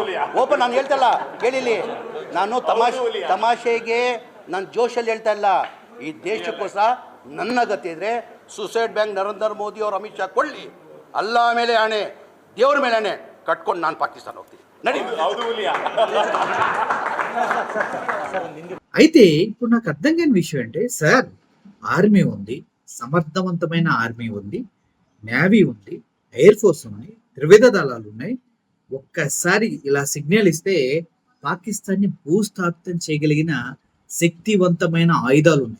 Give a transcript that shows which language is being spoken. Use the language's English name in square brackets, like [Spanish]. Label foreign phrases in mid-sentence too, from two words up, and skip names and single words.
[Kannada] ಓಪನ್ ನಾನು ಹೇಳ್ತಲ್ಲ, ಕೇಳಿಲಿ, ನಾನು ತಮಾಷೆಗೆ ನಾನು ಜೋಶಲ್ಲಿ ಹೇಳ್ತಾ ಇಲ್ಲ. ಈ ದೇಶಕ್ಕೋಸ್ಕರ ನನ್ನ ಗತಿ ಇದ್ದರೆ ಸುಸೈಡ್ ಬ್ಯಾಂಕ್ ನರೇಂದ್ರ ಮೋದಿ ಅವರು ಅಮಿತ್ ಶಾ ಕೊಳ್ಳಿ, ಅಲ್ಲ ಮೇಲೆ ಆಣೆ, ದೇವ್ರ ಮೇಲೆ ಆಣೆ ಕಟ್ಕೊಂಡು ನಾನು ಪಾಕಿಸ್ತಾನ ಹೋಗ್ತೀನಿ. ನಡಿ. [Telugu] అయితే ఇప్పుడు నాకు అర్థం కాని విషయం అంటే, సార్, ఆర్మీ ఉంది, సమర్థవంతమైన ఆర్మీ ఉంది, నేవీ ఉంది, ఎయిర్ ఫోర్స్ ఉంది, త్రివిధ దళాలు ఉన్నాయి. ఒక్కసారి ఇలా సిగ్నల్ ఇస్తే పాకిస్తాన్ ని భూస్థాపితం చేయగలిగిన శక్తివంతమైన ఆయుధాలు ఉన్నాయి.